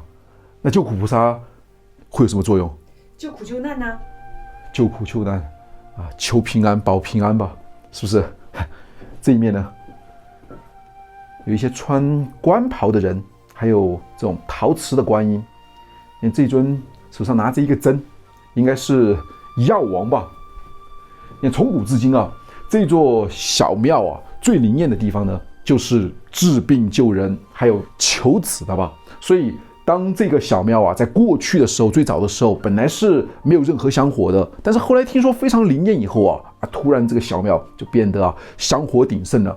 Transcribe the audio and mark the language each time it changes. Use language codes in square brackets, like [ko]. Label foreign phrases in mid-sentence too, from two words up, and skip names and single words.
[zh] 那救苦菩薩會有什麼作用？救苦救難呢？救苦救難。啊，求平安，保平安吧，是不是？這一面呢，有一些穿官袍的人，還有這種陶瓷的觀音。你看這一尊手上拿着一個針，應該是藥王吧？你看從古至今啊，這座小廟啊，最靈驗的地方呢，就是治病救人，還有求子的吧。所以，當這個小廟啊，在過去的時候，最早的時候，本來是沒有任何香火的，但是後來聽說非常靈驗以後啊，突然這個小廟就變得香火鼎盛了。